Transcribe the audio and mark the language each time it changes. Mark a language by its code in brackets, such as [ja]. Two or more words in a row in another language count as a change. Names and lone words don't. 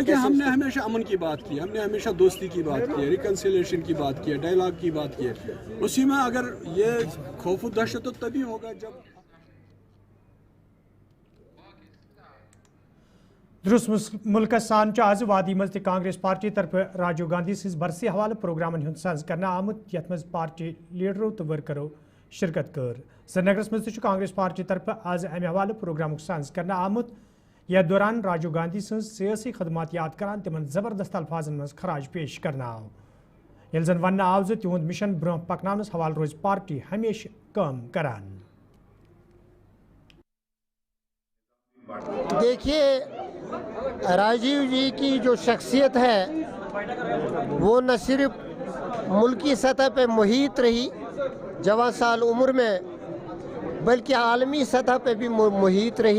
[hi] देखिए, हमने हमेशा अमन की बात की, हमने हमेशा दोस्ती की बात की, रिकन्सिलिएशन की बात की, डायलॉग की बात की। उसी में अगर ये खौफ व दहशत तो तभी होगा जब [ks] दुरुस्त मुल्क सान आज वादी मज कांग्रेस पार्टी तरफ राजीव गांधी सिज बरसी हवाले प्रोग्रामन सज कर आमुत यथ मज पार्टी लीडरों तो वर्करों शिरकत कर। श्रीनगरस मज कांग्रेस पार्टी तरफ आज अमे हवाले प्रोग्राम सज कर आमुत। यथ दौरान राजीव गांधी सज सियासी खदमात याद करान तिमन जबरदस्त अल्फाजन मज खराज पेश करना आव। ये जन वन आव ज तिहुंद मिशन ब्रोह पकनानस हवाले रोज पार्टी हमेशा काम करान। [hi] देखिए, राजीव जी की जो शख्सियत है वो न सिर्फ मुल्की सतह पे मुहित रही जवान साल उम्र में, बल्कि आलमी सतह पे भी मुहित रही।